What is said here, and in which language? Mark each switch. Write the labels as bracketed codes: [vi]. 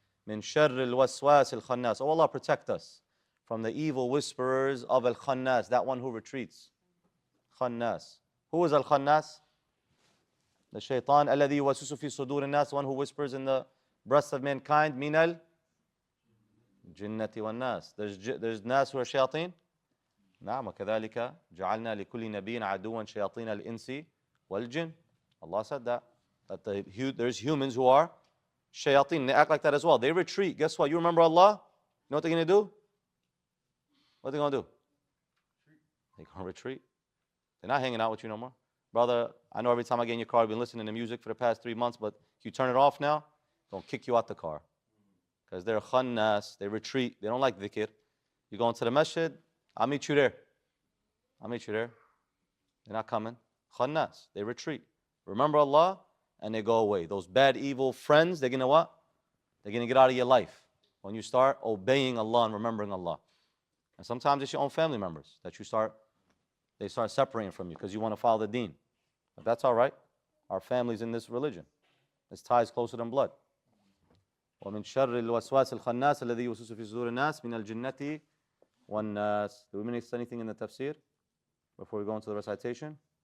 [ar] Min sharr al-waswas al-khannas. [en] Oh Allah, protect us from the evil whisperers of al-khannas, that one who retreats. Khannas. Who is al-khannas? The shaitan, [ar] alladhi yuwaswisu fi sudur an-nas, [en] one who whispers in the breasts of mankind. [ar] Min al-jinnati wan-nas. [en] There's nas who are shayateen. [ar] نعم وكذلك جعلنا لكل نبي عدوا شياطين الإنس والجن. [en] Allah said that there's humans who are shayateen. They act like that as well. They retreat. Guess what? You remember Allah? You know what they're going to do? What are they going to do? They're going to retreat. They're not hanging out with you no more. Brother, I know every time I get in your car, I've been listening to music for the past 3 months, but if you turn it off now, they'll kick you out the car. Because they're khannas, they retreat, they don't like dhikr. You go into the masjid, I'll meet you there. I'll meet you there. They're not coming. Khannas, they retreat. Remember Allah, and they go away. Those bad, evil friends, they're going to what? They're going to get out of your life when you start obeying Allah and remembering Allah. And sometimes it's your own family members that they start separating from you because you want to follow the deen. But that's all right. Our family's in this religion. This ties closer than blood. [ar] ومن شر الوسواس الخناس الذي يوسوس في صدور الناس من الجنة والناس. [en] Do we miss anything in the tafsir before we go into the recitation?